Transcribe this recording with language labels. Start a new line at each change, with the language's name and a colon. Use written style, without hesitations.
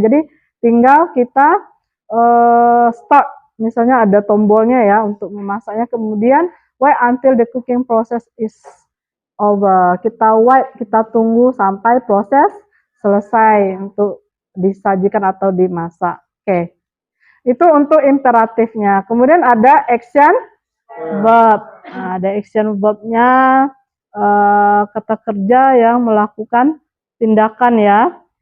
Indonesian: Jadi tinggal kita start. Misalnya ada tombolnya ya untuk memasaknya. Kemudian
English: wait until the cooking process is over.
Indonesian: Kita tunggu sampai proses selesai untuk disajikan atau dimasak. Oke. Itu untuk imperatifnya. Kemudian ada action verb. Ada action verbnya, kata kerja yang melakukan tindakan ya.